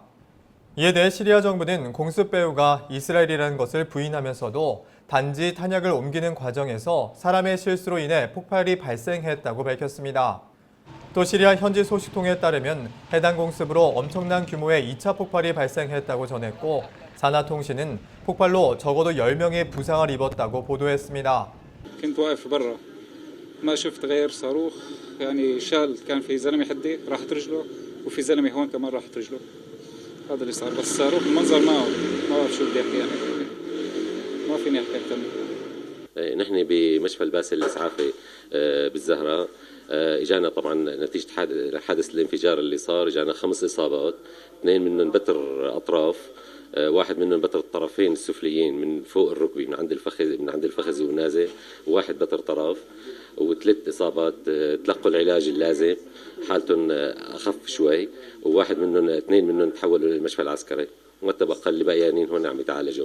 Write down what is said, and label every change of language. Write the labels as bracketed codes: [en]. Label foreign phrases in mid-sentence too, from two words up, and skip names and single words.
[ko] 이에 대해 시리아 정부는 공습 배후가 이스라엘이라는 것을 부인하면서도 단지 탄약을 옮기는 과정에서 사람의 실수로 인해 폭발이 발생했다고 밝혔습니다. 또 시리아 현지 소식통에 따르면 해당 공습으로 엄청난 규모의 2차 폭발이 발생했다고 전했고 사나통신은 폭발로 적어도 10명이 부상을 입었다고 보도했습니다. [ar] كنت واقف برا ما شفت غير صاروخ يعني شال كان في زلمه حدي راحت رجله وفي زلمه هون كمان راحت رجله هذا اللي صار بس الصاروخ المنظر ما بعرف شو بدي احكي يعني ما فيني احكي اكثر نحن بمشفى الباسل الاسعافي بالزهراء اجانا طبعا نتيجه حادث الانفجار اللي صار اجانا 5 اصابات 2 منهم بتر اطراف واحد منهم بتر الطرفين السفليين من فوق الركبه من عند الفخذ ونازل وواحد بتر طرف و3 اصابات تلقوا العلاج اللازم حالتهم اخف شوي وواحد منهم 2 منهم تحولوا للمشفى العسكري وتبقى اللي بقيانين هون عم يتعالجوا.